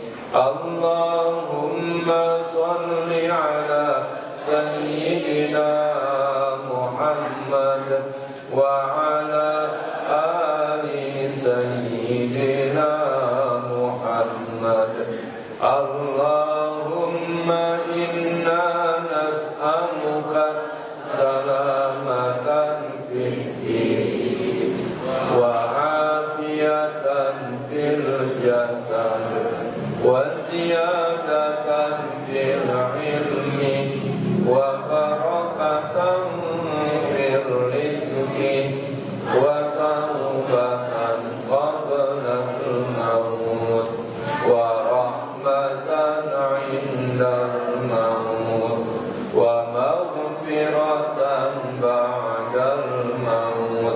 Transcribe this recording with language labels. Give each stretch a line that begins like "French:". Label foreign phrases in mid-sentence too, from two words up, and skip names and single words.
Arabic: اللهم صل على سيدنا محمد وعلى آل سيدنا محمد. اللهم إنا نسألك سلامة في الدين و عافية في الجسد وزيادة في العلم وبركة في الرزق وتوبة قبل الموت ورحمة عند الموت ومغفرة بعد الموت.